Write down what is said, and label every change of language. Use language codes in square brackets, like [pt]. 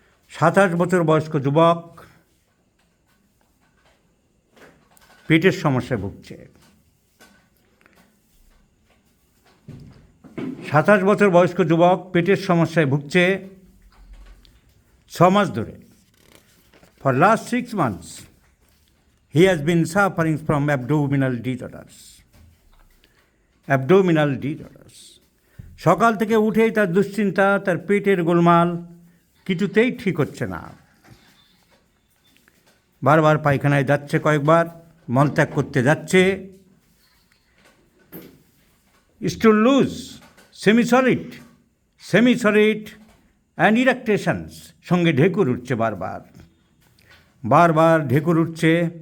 [bn] 27 বছর বয়স্ক যুবক পেটের সমস্যায় ভুগছে। 27 বছর বয়স্ক যুবক পেটের সমস্যায় ভুগছে 6 মাস ধরে। [en] For last 6 months, he has been suffering from abdominal disorders. Abdominal disorders. [bn] সকাল থেকে উঠেই তার দুশ্চিন্তা, তার পেটের গোলমাল কিছুতেই ঠিক হচ্ছে না। বারবার পায়খানায় যাচ্ছে, কয়েকবার মলত্যাগ করতে যাচ্ছে। [en] stool loose, semi solid and eructations, [bn] সঙ্গে ঢেকুর উঠছে, বারবার ঢেকুর উঠছে।